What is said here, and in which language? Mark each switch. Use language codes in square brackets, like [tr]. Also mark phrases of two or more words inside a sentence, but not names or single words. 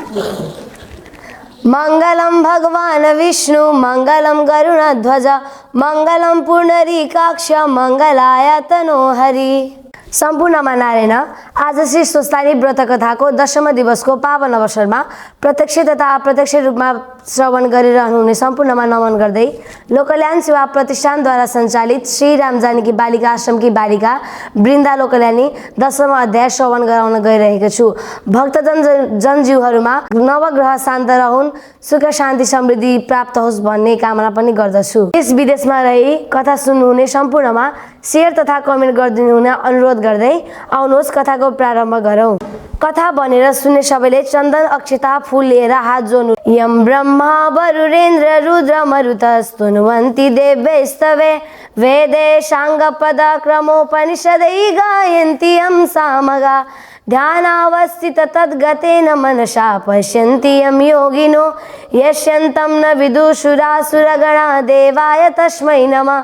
[sa] मंगलम भगवान विष्णु मंगलम गरुणध्वज मंगलम पुंडरीकाक्ष मंगलाय तनोहरि। [ne] सम्पूर्णमा नारायण। आज श्री स्वस्तानी व्रत कथाको 10औं दिवसको पावन अवसरमा प्रत्यक्ष तथा अप्रत्यक्ष रूपमा श्रवण गरिरहनुहुने सम्पूर्णमा नमन गर्दै लोकल्यान सेवा प्रतिष्ठानद्वारा सञ्चालित श्री राम जानकी बालिका आश्रमकी बालिका वृन्दा लोकल्यानी 10औं अध्याय श्रवण गराउन गइरहेको छु। भक्तजन जनजीवहरूमा नवग्रह शान्त रहून्, सुख शान्ति समृद्धि प्राप्त होस् भन्ने कामना पनि गर्दछु। देश विदेशमा रही कथा सुन्नुहुने सम्पूर्णमा शेयर तथा कमेन्ट गरिदिनु हुन अनुरोध गर्दै आउनुहोस् कथाको प्रारम्भ गरौँ। कथा भनेर सुन्ने सबैले चन्दन अक्षता फूल लिएर हात जोड्नु। [sa] यम ब्रह्मा वरुणेन्द्र रुद्र मरुतस्तुन्वन्ति देवैस्तवे वेदे साङ्गपद क्रमोपनिषदै गायन्ति यं सामगा ध्यानावस्थित तद्गतेन मनसा पश्यन्ति यं योगिनो यस्यन्तं न विदुषुरासुरगणा देवाय तस्मै नमः।